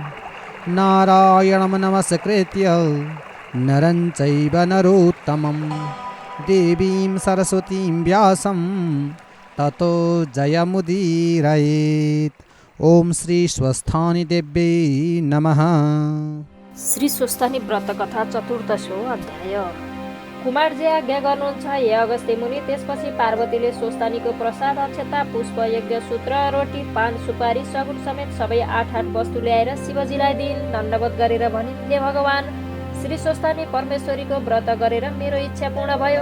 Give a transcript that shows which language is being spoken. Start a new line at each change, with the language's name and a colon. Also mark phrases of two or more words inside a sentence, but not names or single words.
Sanskrit: नारायणं नमस्कृत्य नरं चैव नरोत्तमं देवीं सरस्वतीं व्यासं ततो जयमुदीरयेत्। ओम श्री स्वस्थानी देव्यै नमः। श्री स्वस्थानी व्रत कथा चतुर्दशो अध्याय।
Nepali: कुमारजी आज्ञा गर्नुहुन्छ हे अगस्त्य मुनि। त्यसपछि पार्वतीले स्वस्थानीको प्रसाद अक्षता पुष्प यज्ञ सूत्र रोटी पान सुपारी सगुन समेत सबै 8 वस्तु ल्याएर शिवजीलाई दिइन्। दण्डवत गरेर भनिन्, हे भगवान, श्री स्वस्थानी परमेश्वरीको व्रत गरेर मेरो इच्छा पूर्ण भयो।